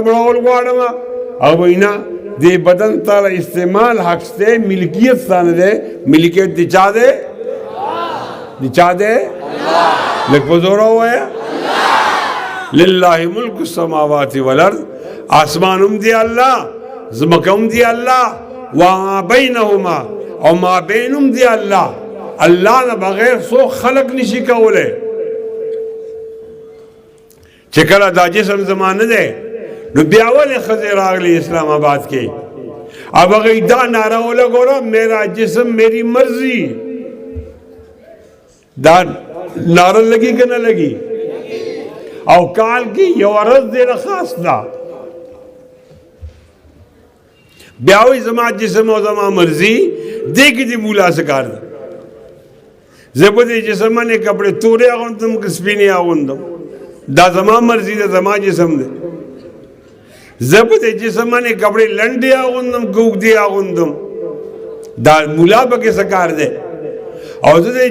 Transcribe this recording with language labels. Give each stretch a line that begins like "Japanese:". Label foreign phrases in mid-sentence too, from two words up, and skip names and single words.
Pashto: مړول غواړم او وینا دې بدن ته استعمال حق دی ملکیت ستا نه دی ملکیت د چا دی د چا دی لږ په زوره ووایه
Arabic: لله ملک السماوات والارض
Pashto: آسمان هم دی الله ځمکه هم دی الله
Arabic: وما بینهما
Pashto: او ما بینهم دی الله الله نه بغیر څوک خلق نشي کولی چې کله دا جسم زمانه دی نو بیا ولې ښځې راغلي اسلام آباد کې اب هغوی دا نعره ولګوله
Urdu: میرا جسم میری مرضی
Pashto: دا نعره لګي که نه لګي او کال کې یو ورځ ډېره خاص ده بیا وایي زما جسم او زما مرضي دې کې د مولا څه کار ده زه به دې جسم باندې کپړې تورې اغوندم که سپینې اغوندم دا زما مرضي ده زما جسم دی زه به دې جسم باندې کپړې لنډې اغوندم که اوږدې اغوندم دا مولا پکې څه کار دی او زه دې